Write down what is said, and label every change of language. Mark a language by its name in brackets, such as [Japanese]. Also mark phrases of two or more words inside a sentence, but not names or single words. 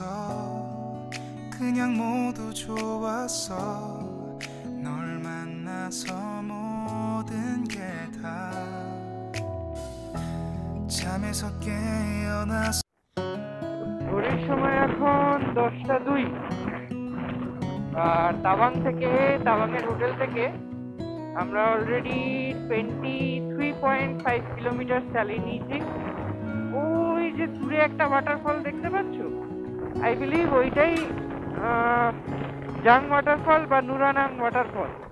[Korean] 그냥 모두 좋았어. 널 만나서 모든 게 다 잠에서 깨어나서 [Bangla] ঘড়ির সময় এখন 10টা 2। আর তাওয়াংয়ের হোটেল থেকে আমরা অলরেডি 23.5 কিলোমিটার চালিয়ে নিয়েছি। ওই যে দূরে একটা ওয়াটারফল দেখতে পাচ্ছ, [English] I believe [Bangla] ওইটাই জাং ওয়াটারফল বা নুরানাং ওয়াটারফল।